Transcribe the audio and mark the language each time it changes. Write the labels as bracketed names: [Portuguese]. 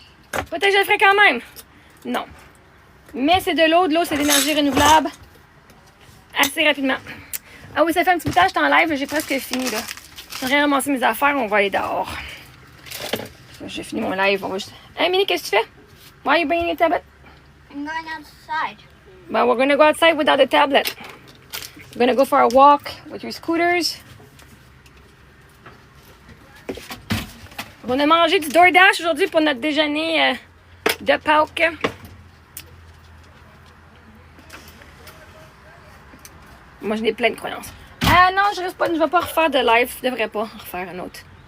[French] Peut-être que je le ferais quand même. Non. Mais c'est de l'eau c'est d'énergie renouvelable. Assez rapidement. Ah oui, ça fait un petit bout de temps, je suis en live, j'ai presque fini là. Je suis en train de ramasser mes affaires, on va aller dehors. J'ai fini mon live, on va juste... Hey Minnie, qu'est-ce que tu fais? [English] Why are you bringing your tablet? I'm going outside. Well, we're gonna go outside without the tablet. We're gonna go for a walk with your scooters. [French] On a mangé du DoorDash aujourd'hui pour notre déjeuner de Pâques. Moi, j'ai plein de croyances. Ah non, je ne vais pas refaire de live. Je devrais pas en refaire un autre.